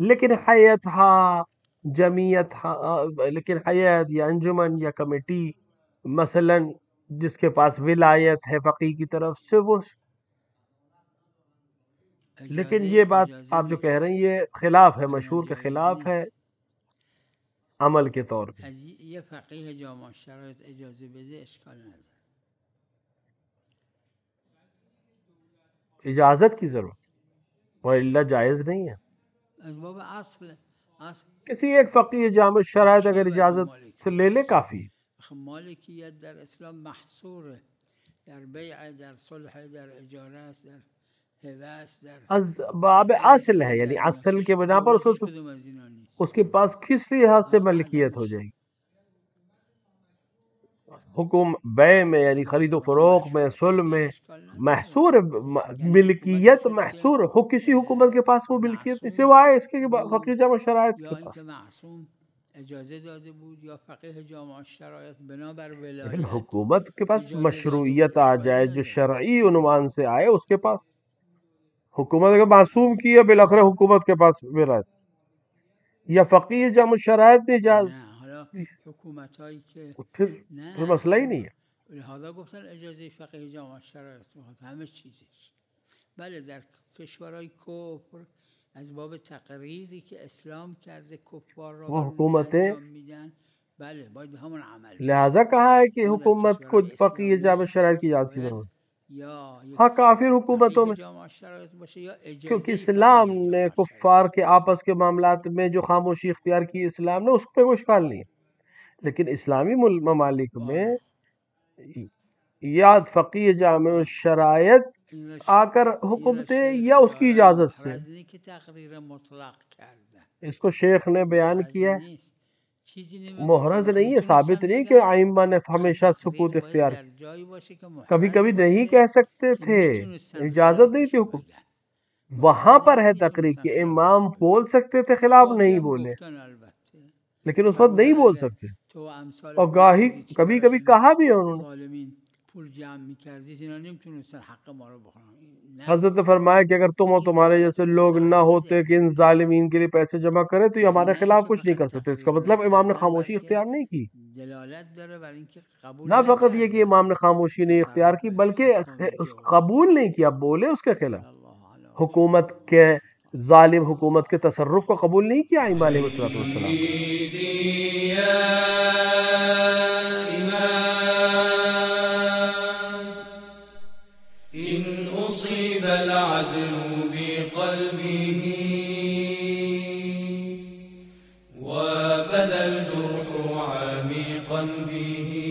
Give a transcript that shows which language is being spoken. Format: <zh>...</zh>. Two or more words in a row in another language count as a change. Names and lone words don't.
<ur>لیکن حیت ہاں جمعیت لیکن حیات یا انجمن یا کمیٹی مثلا جس کے پاس ولایت ہے فقیہ کی طرف سے وہ. لیکن یہ بات آپ جو کہہ رہے ہیں یہ خلاف ہے، مشہور کے خلاف ہے عمل کے طور پہ.</ur> <fa>یہ فقیہ جامع شرائط اجازه بده اشکال نداره.</fa> <ur>اجازت کی ضرورت وإلا جائز نہیں ہے.</ur> <fa>از باب اصل</fa> <ur>کسی ایک فقیہ جامع شرائط اگر اجازت سے لے لے کافی.</ur> <fa>مالکیت در اسلام محصوره در بیع، در صلح، در اجاره است، در هبه است، در</fa> <ur>از باب اصل ہے، یعنی اصل کے بنا پر اس کے پاس کس لحاظ سے ملکیت ہو جائے گی. حکم بیع میں یعنی خرید و فروخت میں، صلح میں محصور ملکیت محصور ہو، کسی حکومت کے پاس وہ ملکیت نہیں سوائے اس کے فقیہ جامع شرائط کے پاس.</ur> <fa>اجازه داده بود یا فقیه جامع شرایط بنابر</fa> <ur>لیکن ولایت حکومت کے پاس مشروعیت آ جائے جو شرعی عنوان سے آئے، اس کے پاس حکومت اگر معصوم کی ہے بالآخر حکومت کے پاس ولایت، یا فقیہ جامع شرائط نہیں جائز،</ur> <fa>نه. حالا حکومت هایی که</fa> <ur>پھر مسئلہ ہی نہیں ہے.</ur> <fa>لہذا گفتن اجازه فقیه جامع شرایط میخواد همه چیزش. بله در کشورهای کفر از باب تقریری که اسلام کرده کفار را</fa> <ur>وہ حکومتیں</ur> <fa>انجام میدن، بله باید به همون عمل بشه.</fa> <ur>لہذا کہا ہے کہ حکومت کو فقیہ جامع شرائط کی اجازت کی ضرورت. یا ہاں کافر حکومتوں میں،</ur> <fa>فقیه جامع شرایط باشه یا اجازه</fa> <ur>کیونکہ اسلام</ur> <fa>فقیه</fa> <ur>نے</ur> <fa>جامع شرایط.</fa> <ur>کفار کے آپس کے معاملات میں جو خاموشی اختیار کی اسلام نے، اس پہ کوئی اشکال نہیں ہے. لیکن اسلامی ممالک میں یا فقیہ جامع شرائط آ کر حکم دے یا اس کی اجازت سے.</ur> <fa>محرزی که تقریر مطلق کرده</fa> <ur>اس کو شیخ نے بیان کیا ہے،</ur> <fa>نیست. چیزی</fa> <ur>محرز نہیں ہے، ثابت نہیں کہ ائمہ نے ہمیشہ سکوت اختیار کیا.</ur> <fa>در جایی باشه که محرز</fa> <ur>کبھی کبھی</ur> <fa>باشه</fa> <ur>نہیں کہہ سکتے</ur> <fa>که</fa> <ur>تھے،</ur> <fa>میتونستن</fa> <ur>اجازت نہیں</ur> <fa>خلافش</fa> <ur>تھی</ur> <fa>رو حکم. بگن.</fa> <ur>وہاں پر ہے تقریر کہ امام بول سکتے تھے خلاف</ur> <fa>گاهی</fa> <ur>نہیں</ur> <fa>هم</fa> <ur>بولے،</ur> <fa>گفتن البته.</fa> <ur>لیکن اس وقت نہیں بول سکتے.</ur> <fa>تو امثال</fa> <ur>اور گاہی</ur> <fa>خودی که</fa> <ur>کبھی</ur> <fa>برای</fa> <ur>کبھی کہا بھی ہے انہوں نے.</ur> <fa>ظالمین پول جمع میکردید اینا نمیتونستن حق ما رو بخورن.</fa> <ur>حضرت نے فرمایا کہ اگر تم اور تمہارے جیسے لوگ نہ ہوتے کہ ان ظالمین کے لیے پیسے جمع کرے تو یہ ہمارے خلاف کچھ نہیں کر سکتے. اس کا مطلب امام نے خاموشی اختیار نہیں کی.</ur> <fa>دلالت داره بر اینکه قبول</fa> <ur>نہ فقط یہ کہ امام نے خاموشی نہیں اختیار کی بلکہ اس قبول نہیں کیا، بولے اس کے خلاف. حکومت کے ظالم حکومت کے تصرف کو قبول نہیں کیا ائمہ علیہ الصلوۃ والسلام. العدل بقلبه وبدا الجرح عميقا به</ur>